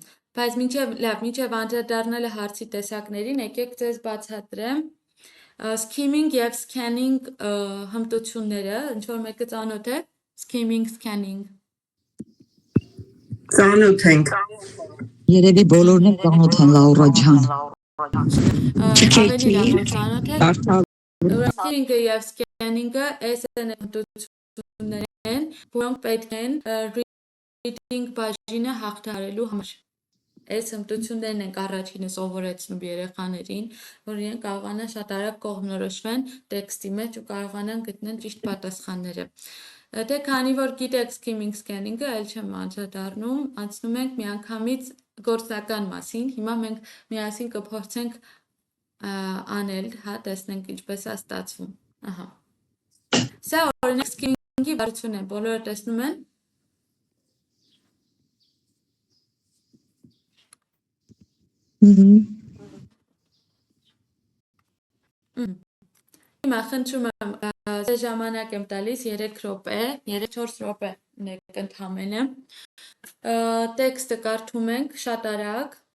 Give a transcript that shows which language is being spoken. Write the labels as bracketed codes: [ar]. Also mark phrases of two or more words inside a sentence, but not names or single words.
[hy] Բայց մինչև անդրադառնալը հարցի տեսակներին, եկեք ձեզ բացատրեմ scheming եւ scanning հմտությունները, ինչ որ մեկը ծանոթ է, [en] scheming, scanning։ [hy] Ծանոթ ենք։ Երևի բոլորն էլ ծանոթ են Լաուրա ջան։ Ավելի լավ որ ծանոթ եք։ Կարդալ Scheming-ը եւ scanning-ը այս են հմտություններ են, որոնք պետք են reading բաժինը հաղթահարելու համար։ Այս հմտություններն ենք առաջինը սովորեցնում երեխաներին, որ իրենք կարողանան շատ արագ կողմնորոշվեն տեքստի մեջ ու կարողանան գտնեն ճիշտ պատասխանները։ Դե քանի որ գիտեք [en] scheming scanning-ը, [hy] այլ չեմ անդրադառնում, անցնում ենք միանգամից գործնական մասին։ Հիմա մենք միասին կփորձենք անել, հա, տեսնենք ինչպես է ստացվում։ Ահա։ Սա օրինակ scheming-ի վարությունն է, բոլորը տեսնում են։ Հիմա խնդրում եմ ձեզ ժամանակ եմ տալիս 3 րոպե, 3-4 րոպե նեք ընդամենը։ Տեքստը կարդում ենք շատ արագ